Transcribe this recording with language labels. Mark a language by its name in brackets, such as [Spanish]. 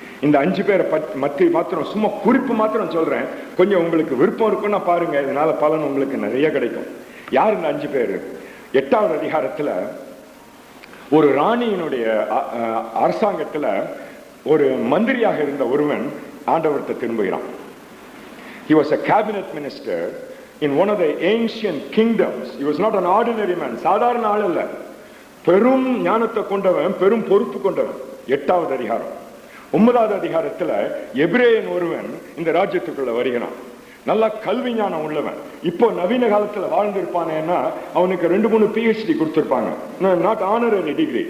[Tamil] இந்த 5 பேரை மத்திய மாத்திரம் சும்மா குறிப்பு மாத்திரம் சொல்றேன். கொஞ்சம் உங்களுக்கு விருப்பம் இருக்குன்னா பாருங்க, இதனால பலன் உங்களுக்கு நிறைய கிடைக்கும். யார் இந்த 5 பேர்? 8வது அதிகாரத்துல ஒரு ராணியினுடைய அரசாங்கத்துல ஒரு மந்திரியாக இருந்த ஒருவன் ஆண்டவர்கிட்ட திரும்புகிறான். [English] He was a cabinet minister in one of the ancient kingdoms. He was not an ordinary man. [Tamil] சாதாரண ஆள் இல்ல, பெரும் ஞானத்தை கொண்டவன், பெரும் பொறுப்பு கொண்டவன். 8வது அதிகாரம். 9வது அதிகாரத்துல எபிரேயன் ஒருவன் இந்த ராஜ்யத்துக்குள்ள வருகிறான். நல்லா கல்வி ஞானம் உள்ளவன். இப்போ நவீன காலத்துல வாழ்ந்திருப்பானேன்னா அவனுக்கு 2-3 PhD கொடுத்திருப்பாங்க. [English] Not honorary degree.